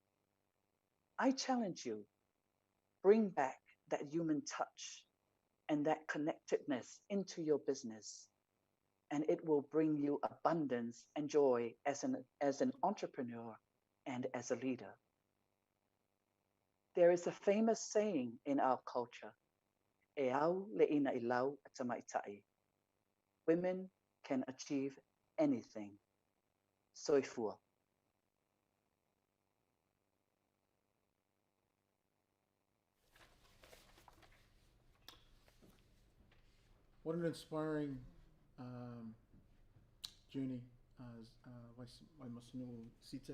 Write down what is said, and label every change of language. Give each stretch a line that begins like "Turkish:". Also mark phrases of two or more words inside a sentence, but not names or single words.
English: I challenge you, bring back that human touch and that connectedness into your business, and it will bring you abundance and joy as an entrepreneur and as a leader. There is a famous saying in our culture,
Samoan: e au le'ina I lau at tamaitai.
English: Women can achieve anything.
Samoan: Soifua.
English: What an inspiring journey, Waimasinu Sita.